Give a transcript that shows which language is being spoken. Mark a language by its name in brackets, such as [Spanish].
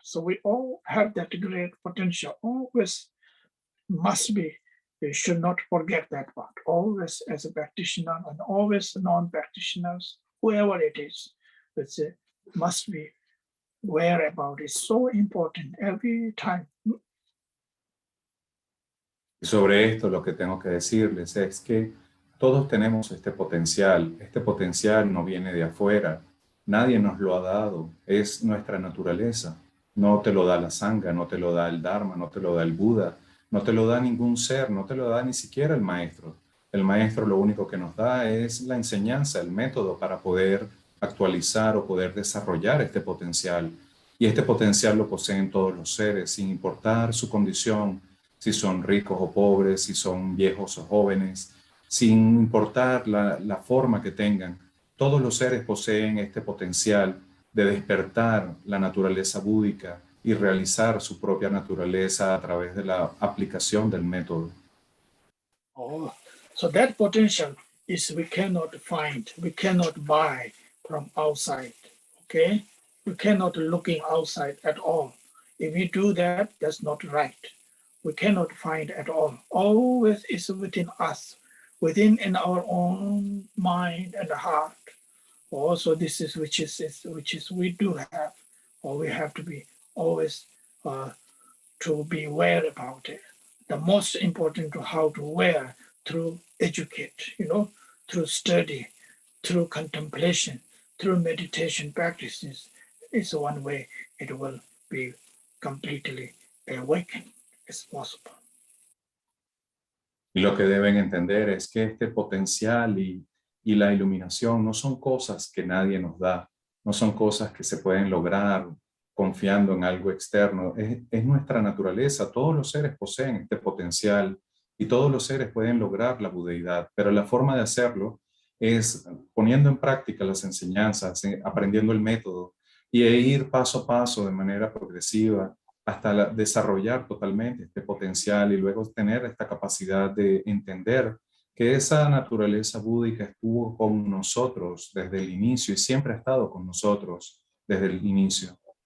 [English] So we all have that great potential. Always must be. We should not forget that part. Always as a practitioner and always non-practitioners, whoever it is, it's must be aware about it. So important every time. [Spanish] Y sobre esto lo que tengo que decirles es que todos tenemos este potencial. Este potencial no viene de afuera. Nadie nos lo ha dado. Es nuestra naturaleza. No te lo da la sangha, no te lo da el Dharma, no te lo da el Buda, no te lo da ningún ser, no te lo da ni siquiera el maestro. El maestro lo único que nos da es la enseñanza, el método para poder actualizar o poder desarrollar este potencial. Y este potencial lo poseen todos los seres, sin importar su condición, si son ricos o pobres, si son viejos o jóvenes, sin importar la forma que tengan. Todos los seres poseen este potencial de despertar la naturaleza búdica y realizar su propia naturaleza a través de la aplicación del método. [English] Oh, so that potential is we cannot find, we cannot buy from outside, okay? We cannot looking outside at all. If we do that, that's not right. We cannot find at all. Always is within us, within in our own mind and heart. Also, this is which is we do have, or we have to be always to be aware about it. The most important to how to aware through educate, through study, through contemplation, through meditation practices is one way it will be completely awakened as possible. [Spanish] Y lo que deben entender es que este potencial y la iluminación no son cosas que nadie nos da, no son cosas que se pueden lograr confiando en algo externo, es nuestra naturaleza. Todos los seres poseen este potencial y todos los seres pueden lograr la budeidad, pero la forma de hacerlo es poniendo en práctica las enseñanzas, aprendiendo el método y ir paso a paso de manera progresiva hasta desarrollar totalmente este potencial y luego tener esta capacidad de entender que esa naturaleza búdica estuvo con nosotros desde el inicio y siempre ha estado con nosotros desde el inicio.